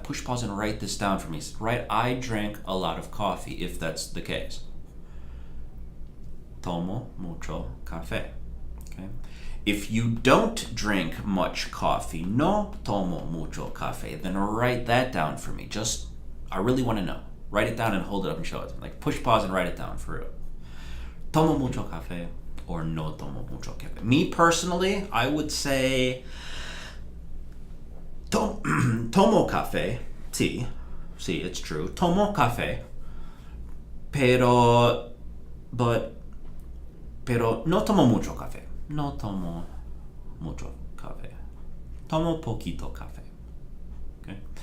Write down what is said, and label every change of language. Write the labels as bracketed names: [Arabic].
[English] Push pause and write this down for me. Write, I drink a lot of coffee, if that's the case. [Spanish] Tomo mucho café. [English] Okay. If you don't drink much coffee, [Spanish] no tomo mucho café, [English] then write that down for me. I really want to know. Write it down and hold it up and show it. Like push pause and write it down for real. [Spanish] Tomo mucho café or no tomo mucho café. [English] Me personally, I would say [Spanish] tomo café. [English] See, it's true. [Spanish] Tomo café. Pero no tomo mucho café. No tomo mucho café. Tomo poquito café. Okay.